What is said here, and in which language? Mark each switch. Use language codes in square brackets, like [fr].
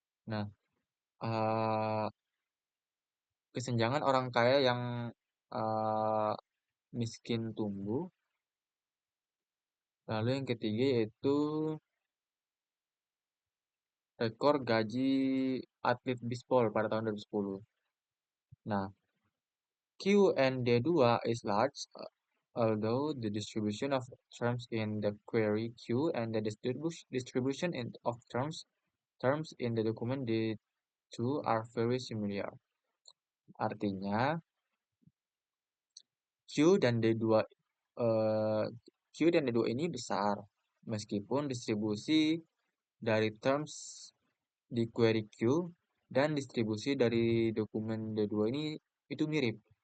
[id] Nah, uh, kesenjangan orang kaya yang uh, miskin tumbuh. Lalu yang ketiga yaitu rekor gaji atlet bisbol pada tahun 2010. [en] Nah, Q and D2 is large, although the distribution of terms in the query Q and the distribution of terms in the document D2 are very similar. [id] Artinya, Q dan D2 eh, Q dan D2 ini besar, meskipun distribusi dari terms di query Q dan distribusi dari dokumen D2 ini itu mirip.